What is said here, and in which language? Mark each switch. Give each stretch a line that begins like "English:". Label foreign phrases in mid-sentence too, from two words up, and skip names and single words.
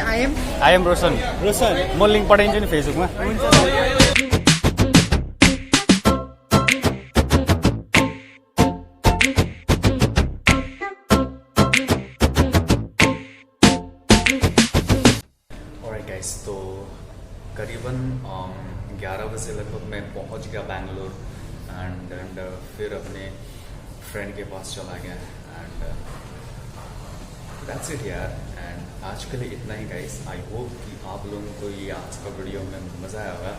English: I am Roshan
Nepali: म लिङ्क पठाइदिन्छु नि फेसबुकमा
Hindi: गाइस तो करीबन 11 बजे लगभग मैं पहुंच गया बैंगलोर एंड फिर अपने फ्रेंड के पास चला गया
English: and that's it
Hindi: यार। एंड आज के लिए इतना ही गाइस।
English: I hope
Hindi: कि आप लोगों को ये आज का वीडियो में मज़ा आया होगा।